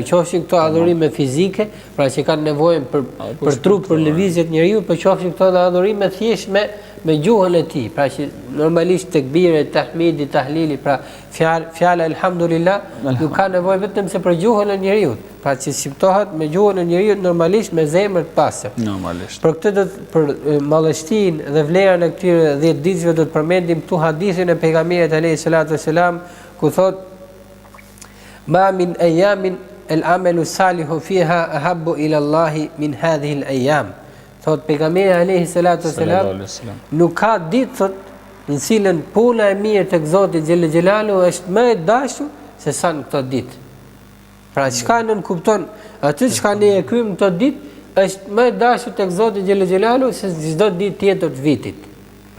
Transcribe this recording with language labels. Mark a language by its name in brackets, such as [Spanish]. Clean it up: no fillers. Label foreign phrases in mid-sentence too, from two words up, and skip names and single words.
[Albanian] Qofshin këto adhurime fizike, pra që kanë nevojë për trup, për lëvizjet njeriu, por qofshin këto adhurime thjesht me gjuhën e tij, pra që normalisht tekbiret, tahmidi, tahlili, pra fjala elhamdulillah nuk ka nevojë vetëm se për gjuhën e njeriu, pra që shqiptohet me gjuhën e njeriu normalisht me zemër të pastër. Normalisht. Për këtë për mallështinë dhe vlerën e këtyre 10 ditëve do të përmendim këtu hadithin e pejgamberit [Arabic] عليه الصلاة والسلام [Albanian] ku thot [Arabic] ما من أيام العمل الصالح فيها أحب إلى الله من هذه الأيام. [Albanian] Thot pejgamberi [Arabic] عليه الصلاة والسلام [Albanian] nuk ka ditë në cilën puna e mirë tek Zoti [Arabic] جل جلاله [Albanian] është më e dashur se sa në këtë ditë. Pra çka nën kupton aty çka ne e kryejm këtë ditë është më e dashur tek Zoti [Arabic] جل جلاله [Albanian] se çdo ditë tjetër të vitit.